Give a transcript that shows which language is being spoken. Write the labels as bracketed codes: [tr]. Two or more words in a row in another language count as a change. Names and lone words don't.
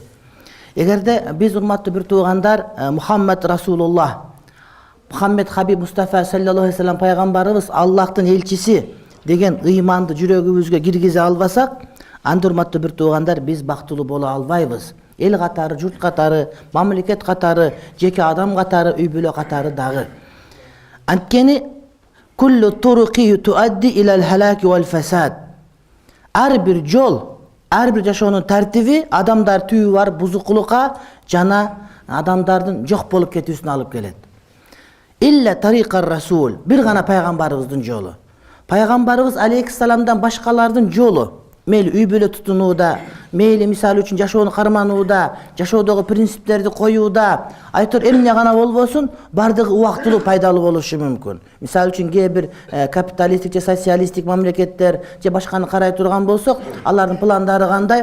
[ky] Эгерде биз урматтуу бир туугандар Мухаммад Расулуллах, Мухаммед Хабиб Мустафа [ar] صلى الله عليه وسلم [ky] пайгамбарыбыз Аллахтын элчиси деген ыйманды жүрөгүбүзгө киргизе албасак, анда урматтуу бир туугандар биз бактылуу боло албайбыз. Эл катары, журт катары, мамлекет катары, жеке адам катары, үй бүлө катары дагы. Анткени [ar] كل طرق تؤدي إلى الهلاك والفساد. [ky] Ар бир жол, ар бир жашоонун тартиби адамдар түйү бар бузукулукка жана адамдардын жок болуп кетүүсүнө алып келет. [ar] إلا طريق الرسول, [ky] бир гана пайгамбарыбыздын жолу. Пайгамбарыбыз алейхиссаламдан башкалардын жолу. Мейли үй бүлө тутунууда, мейли мисалы үчүн жашоону карманууда, жашоодогу принциптерди коюуда, айтор эмне гана болбосун, бардыгы убактылуу пайдалуу болушу мүмкүн. Мисалы үчүн кээ бир капиталисттик же социалисттик мамлекеттер же башканы карай турган болсок, алардын пландары кандай?